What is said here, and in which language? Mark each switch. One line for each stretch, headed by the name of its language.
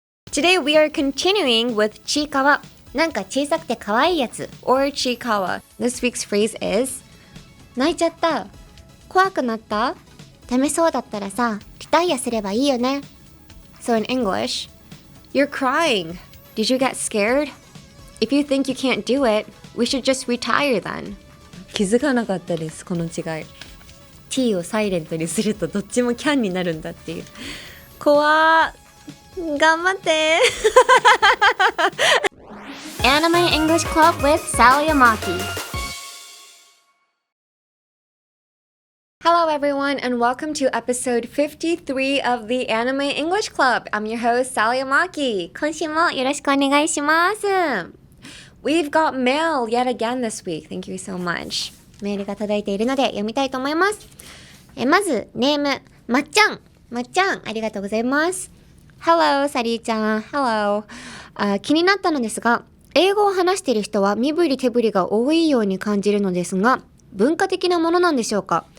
English: Today we are continuing with Chiikawa,
Japanese: なんか小さくてかわいいやつ
English: or Chiikawa. This week's phrase is
Japanese: 泣いちゃった、怖くなった、ダメそうだったらさ、リタイアすればいいよね。
English: So in English, you're crying. Did you get scared? If you think you can't do it, we should just retire then.
Japanese: 気づかなかったです、この違い。T をサイレントにするとどっちもキャンになるんだっていう。怖ー、頑張って。
English: Anime English Club with Sally Amaki. Hello everyone and welcome to episode 53 of the Anime English Club. I'm your host Sally Amaki.
Japanese: 今週もよろしくお願いします。
English: We've got mail yet again this week. Thank you so much.
Japanese: メールが届いているので読みたいと思います。まずネームまっちゃん、ありがとうございます。 Hello サリーちゃん Hello、気になったのですが、英語を話している人は身振り手振りが多いように感じるのですが、文化的なものなんでしょうか。